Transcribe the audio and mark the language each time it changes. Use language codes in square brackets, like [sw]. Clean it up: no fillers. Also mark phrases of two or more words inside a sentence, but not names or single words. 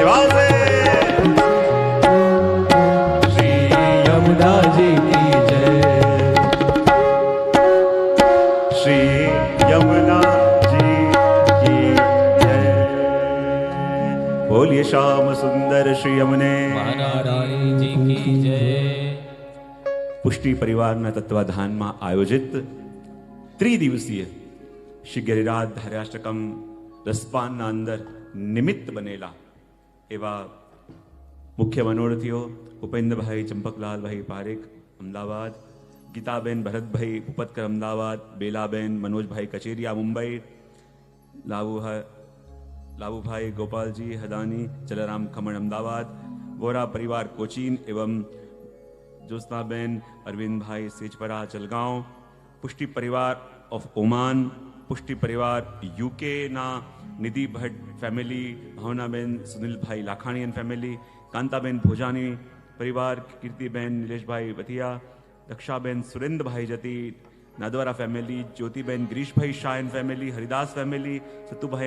[hi] वासे श्री यमुना जी की जय, श्री यमुना जी की जय। बोलिए श्याम सुंदर श्री यमुने महारानी जी की जय। [gu] પુષ્ટિ પરિવારના તત્વાધાનમાં આયોજિત ત્રિદિવસીય શ્રી ગિરિરાજ ધાર્યાષ્ટકમ રસપાનના અંદર નિમિત્ત બનેલા એવા મુખ્ય મનોરથીઓ ઉપેન્દ્રભાઈ ચંપકલાલભાઈ પારેખ અમદાવાદ, ગીતાબેન ભરતભાઈ ઉપતકર અમદાવાદ, બેલાબેન મનોજભાઈ કચેરિયા મુંબઈ, લાવુભાઈ गोपालजी हदानी, जलाराम खमण अहमदाबाद, वोरा परिवार कोचीन एवं જ્યોત્સનાબેન અરવિંદભાઈ સેજપરા જલગાંવ, પુષ્ટિ પરિવાર ઓફ ઓમાન, પુષ્ટિ પરિવાર યુકેના નિધિ ભટ્ટ ફેમિલી, ભાવનાબેન સુનિલભાઈ લાખાણી [en] and family, [gu] કાંતાબેન ભોજાની પરિવાર, કીર્તિબેન નિલેશભાઈ વધિયા, દક્ષાબેન સુરેન્દ્રભાઈ જતી, નાદવારા ફેમિલી, જ્યોતિબેન ગિરીશભાઈ શાહ [en] and family, [gu] હરિદાસ ફેમિલી, સતુભાઈ